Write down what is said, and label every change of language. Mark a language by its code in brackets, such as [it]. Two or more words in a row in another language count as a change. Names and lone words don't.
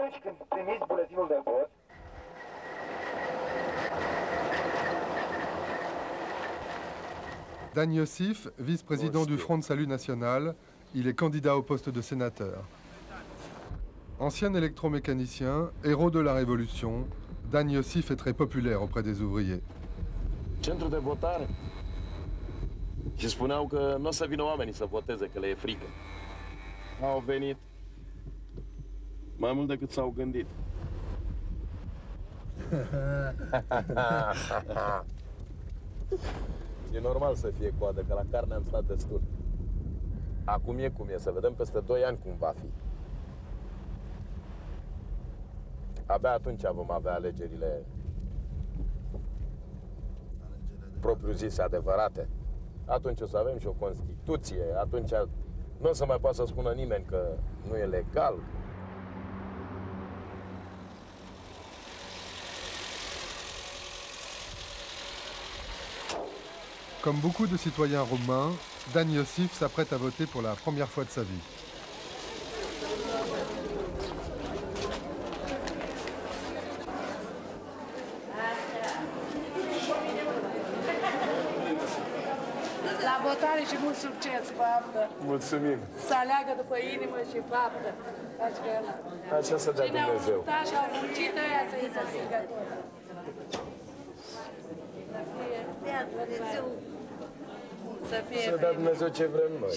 [fr] Dan Iosif, vice-président du Front de Salut National, il est candidat au poste de sénateur. Ancien électromécanicien, héros de la Révolution, Dan Iosif est très populaire auprès des ouvriers. [ro] Centru de votare. Și spuneau că nu o să vină oamenii să voteze, că le e frică. Au venit mai mult decât s-au gândit. E normal să fie coadă, că la carne am stat destul. Acum e cum e, să vedem peste 2 ani cum va fi. Abia atunci vom avea alegerile propriu-zise adevărate. Atunci o să avem și o Constituție, atunci nu o să mai poată să spună nimeni că nu e legal. [fr] Comme beaucoup de citoyens roumains, Dan Iosif s'apprête à voter pour la première fois de sa vie. [ro] La votare și mult succes, faptă. Mulțumim. Să aleagă după inimă și faptă. Așa să dea Dumnezeu. Cine au luptat și au muncit, ăia să-i se strigă. Să dea Dumnezeu ce vrem noi.